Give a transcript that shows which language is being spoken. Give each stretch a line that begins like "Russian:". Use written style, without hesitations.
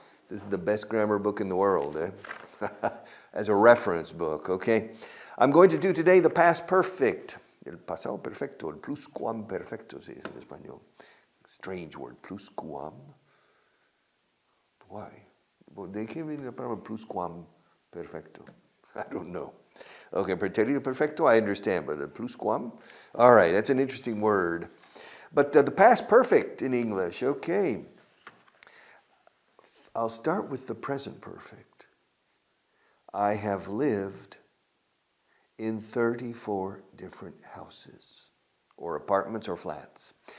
English: This is the best grammar book in the world, as a reference book, okay? I'm going to do today the past perfect.
Spanish: El pasado perfecto, el pluscuamperfecto, se dice en español.
English: Strange word, pluscuam. Why?
Spanish: Well, ¿de qué viene la palabra pluscuamperfecto?
English: I don't know. Okay, pretérito perfecto, I understand, but pluscuam? All right, that's an interesting word. But the past perfect in English, okay. I'll start with the present perfect. I have lived in 34 different houses, or apartments or flats.